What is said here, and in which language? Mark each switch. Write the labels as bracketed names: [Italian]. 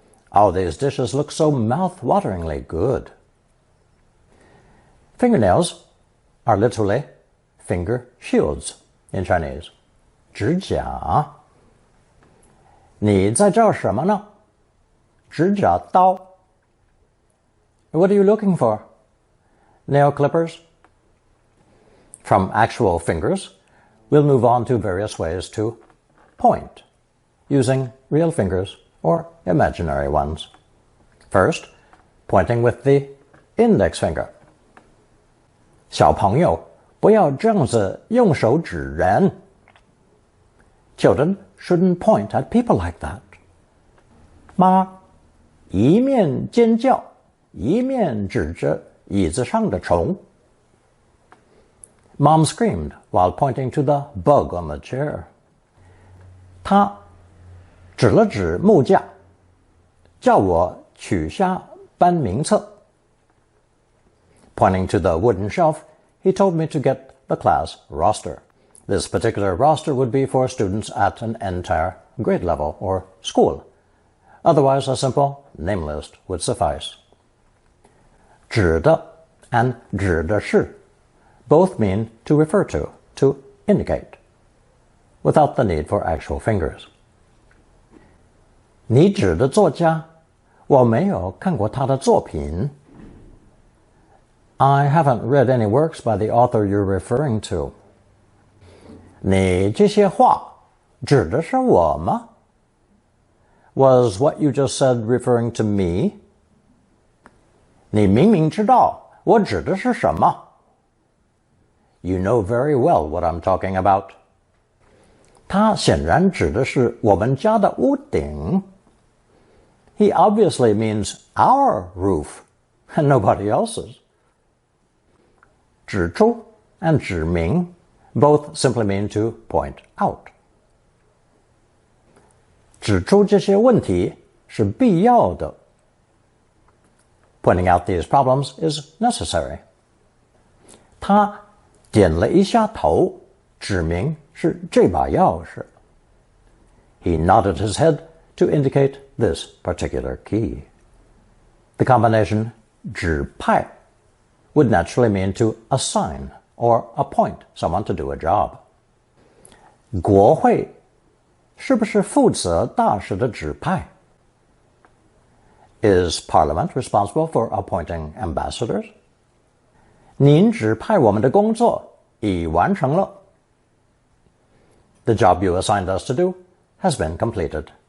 [English] All these dishes look so mouth-wateringly good. Fingernails are literally finger shields in Chinese. [Chinese] 指甲.你在找什么呢?指甲刀. [English] What are you looking for? Nail clippers? From actual fingers, we'll move on to various ways to point, using real fingers or imaginary ones. First, pointing with the index finger. [Chinese] 小朋友，不要这样子用手指人. [English] Children shouldn't point at people like that. [Chinese] 妈，一面尖叫，一面指着椅子上的虫. [English] Mom screamed while pointing to the bug on the chair. [Chinese] 她指了指木架，叫我取下班名册. [English] Pointing to the wooden shelf, he told me to get the class roster. This particular roster would be for students at an entire grade level or school. Otherwise, a simple name list would suffice. 指的 and 指的是 both mean to refer to indicate, without the need for actual fingers. [Chinese] 你指的作家，我没有看过他的作品. [English] I haven't read any works by the author you're referring to. [Chinese] 你这些话指的是我吗? [English] Was what you just said referring to me? [Chinese] 你明明知道我指的是什么. [English] You know very well what I'm talking about. [Chinese] 他显然指的是我们家的屋顶. [English] He obviously means our roof and nobody else's. 指出 and 指明 both simply mean to point out. [Chinese] 指出这些问题是必要的. [English] Pointing out these problems is necessary. [Chinese] 他点了一下头，指明是这把钥匙. [English] He nodded his head to indicate this particular key. The combination 指派 would naturally mean to assign or appoint someone to do a job. [Chinese] 国会是不是负责大使的指派? [English] Is Parliament responsible for appointing ambassadors? [Chinese] 您指派我们的工作已完成了. [English] The job you assigned us to do has been completed.